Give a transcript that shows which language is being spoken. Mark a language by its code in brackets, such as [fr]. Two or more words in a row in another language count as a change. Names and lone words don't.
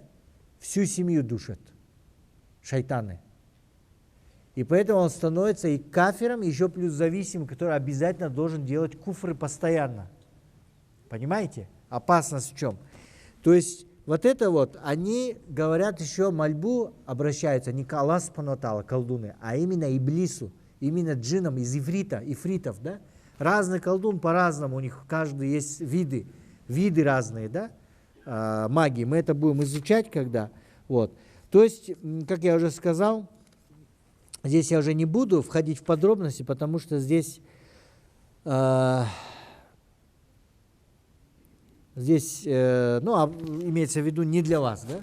[ru] Всю семью душат шайтаны. И поэтому он становится и кафиром, еще плюс зависимым, который обязательно должен делать куфры постоянно. Понимаете? Опасность в чем? То есть вот это вот, они говорят еще мольбу, обращаются не к Аллаху [ar] سبحانه وتعالى, [ru] колдуны, а именно иблису, именно джиннам из ифритов, да? Разный колдун по-разному, у них каждый есть виды разные, да? Магии. Мы это будем изучать когда. Вот. То есть, как я уже сказал, здесь я уже не буду входить в подробности, потому что здесь имеется в виду не для вас, да?